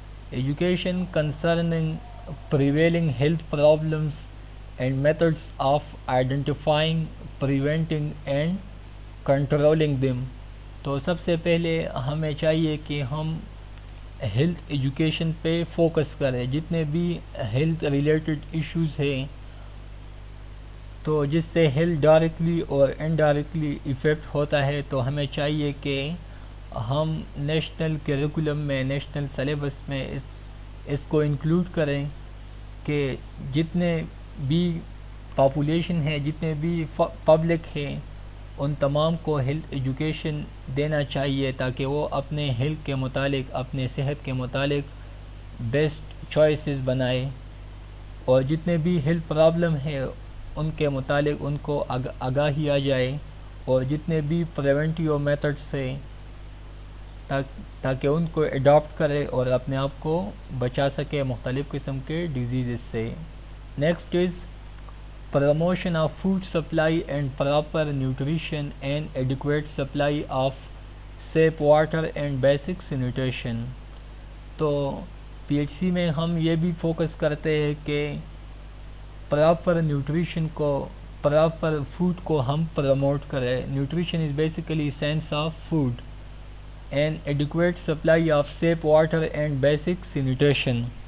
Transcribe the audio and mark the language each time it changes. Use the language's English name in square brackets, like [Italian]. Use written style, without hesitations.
[English] Education concerning prevailing health problems and methods of identifying, preventing and controlling them. [Urdu] تو سب سے پہلے ہمیں چاہیے کہ ہم ہیلتھ ایجوکیشن پہ فوکس کریں. جتنے بھی ہیلتھ ریلیٹڈ ایشوز ہیں تو جس سے ہیلتھ ڈائریکٹلی اور انڈائریکٹلی ایفیکٹ ہوتا ہے, تو ہمیں چاہیے کہ ہم نیشنل کریکولم میں, نیشنل سلیبس میں اس کو انکلوڈ کریں کہ جتنے بھی پاپولیشن ہے, جتنے بھی پبلک ہیں, ان تمام کو ہیلتھ ایجوکیشن دینا چاہیے تاکہ وہ اپنے ہیلتھ کے متعلق, اپنے صحت کے متعلق بیسٹ چوائسز بنائے, اور جتنے بھی ہیلتھ پرابلم ہے ان کے متعلق ان کو آگاہی آ جائے, اور جتنے بھی پریونٹیو میتھڈس ہیں تاکہ ان کو اڈاپٹ کرے اور اپنے آپ کو بچا سکے مختلف قسم کے ڈیزیزز سے. [English] Next is promotion of food supply and proper nutrition and adequate supply of safe water and basic sanitation. [Urdu] تو پی ایچ سی میں ہم یہ بھی فوکس کرتے ہیں کہ پراپر نیوٹریشن کو, پراپر فوڈ کو ہم پروموٹ کریں. [English] Nutrition is basically science of food and adequate supply of safe water and basic sanitation.